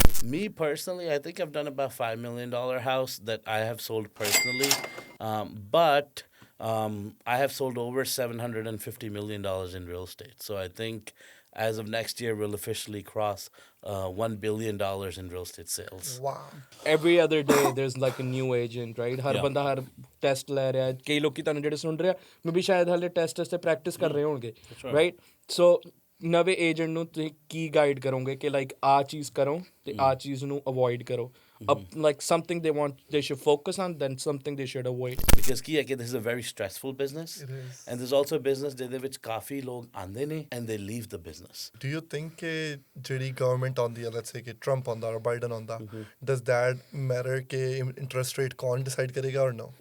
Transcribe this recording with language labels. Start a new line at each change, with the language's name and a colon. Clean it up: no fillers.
English: Me personally, I think I've done about $5 million house that I have sold personally, but I have sold over $750 million in real estate. So I think as of next year, we'll officially cross $1 billion in real estate sales. Wow. Every other day there's like a new agent, right?
Hindi: हर बंदा हर test ले रहा है. कई लोग की
Punjabi: ਤੁਹਾਨੂੰ ਜਿਹੜੇ ਸੁਣ ਰਹੇ ਆ ਮੈਂ ਵੀ ਸ਼ਾਇਦ ਹਾਲੇ ਟੈਸਟ ਤੇ ਪ੍ਰੈਕਟਿਸ ਕਰ ਰਹੇ ਹੋਣਗੇ,
English: sure. Right?
Punjabi: ਸੋ ਨਵੇਂ ਏਜੰਟ ਨੂੰ ਤੁਸੀਂ ਕੀ ਗਾਈਡ ਕਰੋਗੇ ਕਿ ਲਾਈਕ ਆ ਚੀਜ਼ ਕਰੋ ਤੇ ਆ ਚੀਜ਼ ਨੂੰ ਅਵੋਇਡ ਕਰੋ?
English: Like something they should focus on, then something they should avoid. Because
Punjabi: ਕੀ ਹੈ ਕਿ
English: this is a very stressful business. It is. And there's also a business
Punjabi: ਜਿਹਦੇ ਵਿੱਚ ਕਾਫੀ ਲੋਕ ਆਉਂਦੇ ਨੇ
English: and they leave the business. Do you think
Punjabi: ਕਿ ਜਿਹੜੀ
English: government
Punjabi: ਆਉਂਦੀ ਹੈ,
English: let's say ਕਿ Trump ਆਉਂਦਾ or Biden ਆਉਂਦਾ, does that matter ਕਿ interest rate
Punjabi: ਕੌਣ
English: decide
Punjabi: ਕਰੇਗਾ
English: or no?